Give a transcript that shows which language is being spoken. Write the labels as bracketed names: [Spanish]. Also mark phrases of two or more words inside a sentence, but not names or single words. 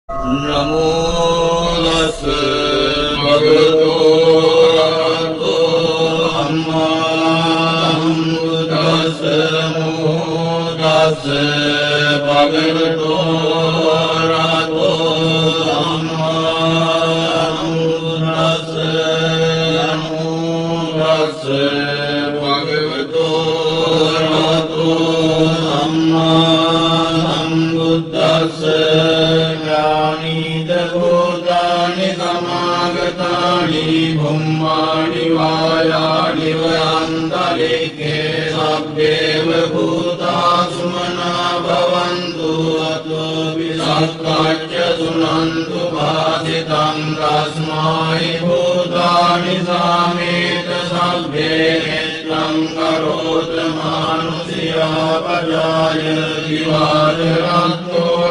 [Pali] නමෝ තස්ස භගවතු අරහතෝ සම්මා සම්බුද්දස්ස නමෝ තස්ස භගවතු අරහතෝ සම්මා සම්බුද්දස්ස නමෝ තස්ස භගවතු අරහතෝ සම්මා සම්බුද්දස්ස भूतानि समागतानि ब्रह्माणि वायानि वयान्तरिक्षे सभ्येव भूता सुमना भवन्तु अतो विसक्ताच्च शृण्वन्तु भासितं तस्मै भूतानि सामेत सभ्ये नित्यं करोत मानुषया पजाय दिवारतो